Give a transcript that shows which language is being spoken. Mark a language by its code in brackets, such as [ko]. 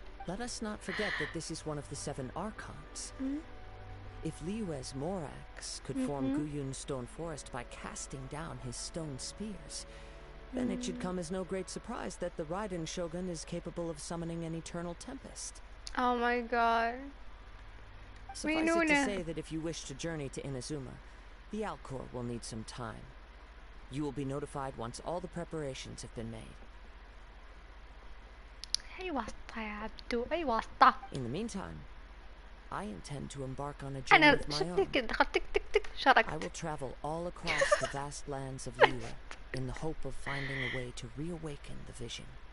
[en] Let us not forget that this is one of the 7 Archons. If Liyue's Morax could form Guyun's stone forest by casting down his stone spears, then it should come as no great surprise that the Raiden Shogun is capable of summoning an eternal tempest. Oh my god. Suffice it to say that if you wish to journey to Inazuma, the Alcor will need some time. You will be notified once all the preparations have been made. [ar] أي واسطة يا عبدو أي واسطة. [en] In the meantime, I intend to embark on a journey of my own. I will travel all across the vast lands of Liyue in the hope of finding a way to reawaken the vision.